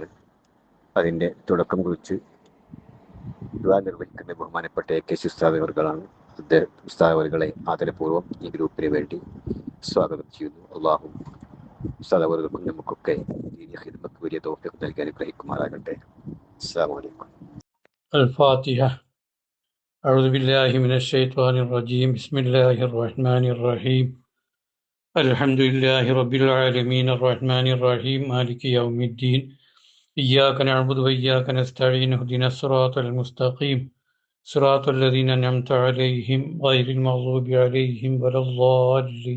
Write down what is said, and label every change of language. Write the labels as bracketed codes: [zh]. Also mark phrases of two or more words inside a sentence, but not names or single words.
[ml] അതിൻ്റെ തുടക്കം കുറിച്ച് ദുആ നിർവഹിക്കുന്ന ബഹുമാനപ്പെട്ട AK ഉസ്താദ് അവർകളാണ്. ഉസ്താദ് അവർകളെ ആദരപൂർവ്വം ഈ ഗ്രൂപ്പിന് വേണ്ടി സ്വാഗതം ചെയ്യുന്നു. അള്ളാഹു ഉസ്താദ് അവർക്കും നമുക്കൊക്കെ ഖിദ്മത്ത് വലിയ തൗഫീഖ് നൽകി അനുഗ്രഹിക്കുമാറാകട്ടെ. [ar] السلام عليكم. الفاتحة. أعوذ بالله من الشيطان الرجيم. بسم الله الرحمن الرحيم. الحمد لله رب العالمين الرحمن الرحيم مالك يوم الدين. إياك نعبد وإياك نستعين. اهدنا الصراط المستقيم صراط الذين أنعمت عليهم غير المغضوب عليهم ولا الضالين.